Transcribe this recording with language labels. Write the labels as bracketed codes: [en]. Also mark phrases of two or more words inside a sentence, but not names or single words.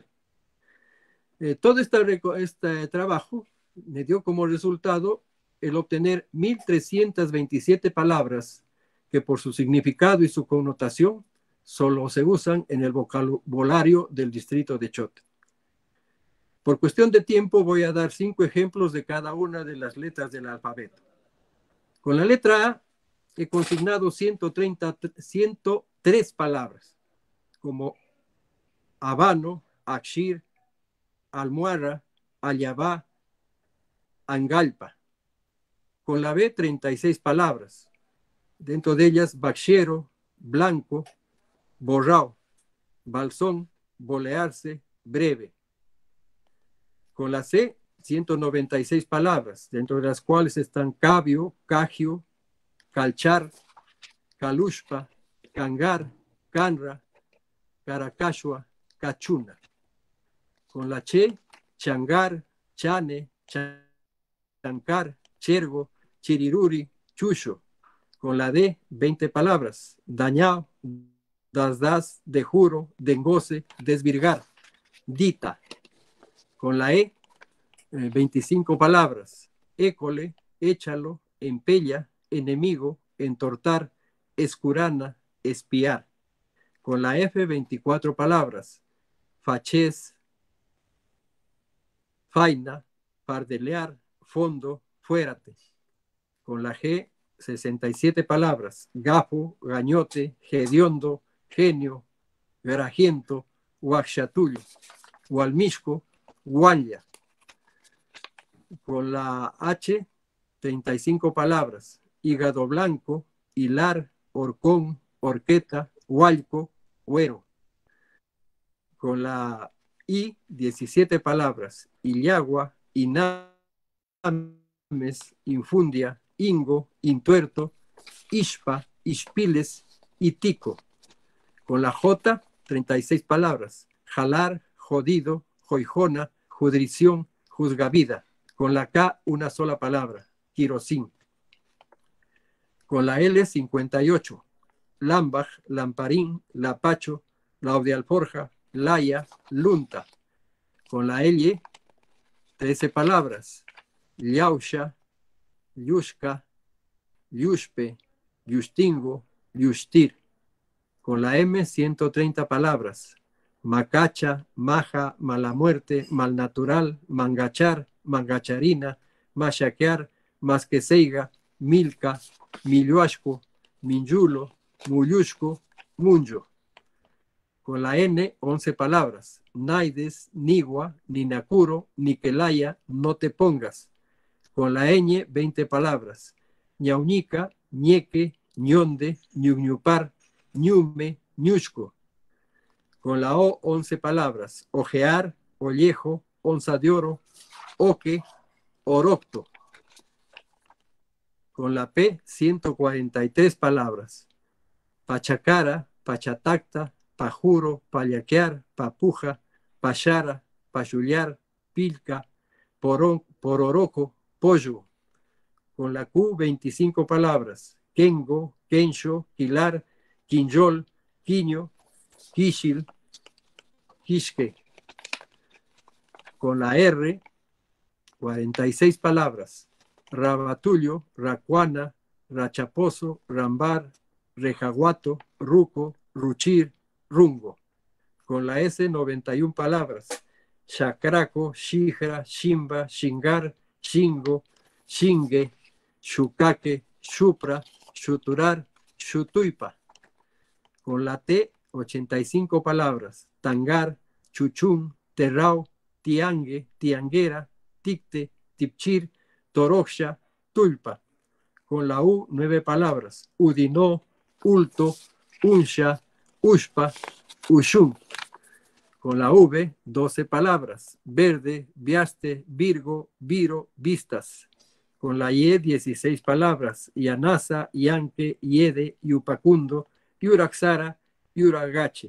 [es] Todo este trabajo me dio como resultado el obtener 1.327 palabras que por su significado y su connotación solo se usan en el vocabulario del distrito de Chota. Por cuestión de tiempo voy a dar 5 ejemplos de cada una de las letras del alfabeto. Con la letra A he consignado 103 palabras, como habano, akshir, almuara, ayabá, angalpa. Con la B, 36 palabras, dentro de ellas bakshero, blanco, borrao, balsón, bolearse, breve. Con la C, 196 palabras, dentro de las cuales están cabio, cagio, calchar, calushpa, cangar, canra, caracashua, cachuna. Con la Che, changar, chane, chancar, chergo, chiriruri, chucho. Con la D, 20 palabras, dañao, das, de juro, dengoce, desvirgar, dita. Con la E, 25 palabras, école, échalo, empella, enemigo, entortar, escurana, espiar. Con la F, 24 palabras, fachés, faina, pardelear, fondo, fuérate. Con la G, 67 palabras, gafo, gañote, hediondo, genio, garajiento, huaxatullo, hualmisco, huanya. Con la H, 35 palabras, hígado blanco, hilar, horcón, horqueta, hualco, huero. Con la I, 17 palabras, illagua, inames, infundia, ingo, intuerto, ishpa, ishpiles y tico. Con la J, 36 palabras, jalar, jodido, joijona, judrición, juzgavida. Con la K, una sola palabra, quirosín. Con la L, 58, lambaj, lamparín, lapacho, laudialforja, laya, lunta. Con la L, 13 palabras, llausha, yushka, yushpe, yustingo, yustir. Con la M, 130 palabras, macacha, maja, mala muerte, malnatural, mangachar, mangacharina, machaquear, masqueseiga, milca, milluashco, minyulo, muyushco, munyo. Con la N, 11 palabras, naides, nigua, ninacuro, niquelaya, no te pongas. Con la ñ, 20 palabras, ñauñica, ñeque, ñonde, ñuñupar, ñume, ñushco. Con la O, 11 palabras, ojear, ollejo, onza de oro, oque, orocto. Con la P, 143 palabras, pachacara, pachatacta, pajuro, payaquear, papuja, pachara, pachullar, pilca, pororoco, pollo. Con la Q, 25 palabras, kengo, kensho, quilar, quinjol, quiño, quixil, quisque. Con la R, 46 palabras: Rabatullo, Racuana, Rachaposo, Rambar, Rejaguato, Ruco, Ruchir, Rungo. Con la S, 91 palabras: Chacraco, Xijra, Ximba, Xingar, Xingo, Xingue, Xucaque, Xupra, Xuturar, Xutuipa. Con la T, 85 palabras: Tangar, Chuchún, Terrao, Tiangue, Tianguera, Ticte, Tipchir, Toroxia, Tulpa. Con la U, 9 palabras: Udinó, Ulto, Unsha, Ushpa, Ushun. Con la V, 12 palabras: Verde, Viaste, Virgo, Viro, Vistas. Con la Y, 16 palabras: Yanasa, Yanque, Yede, Yupacundo, Yuraxara, Yuragache.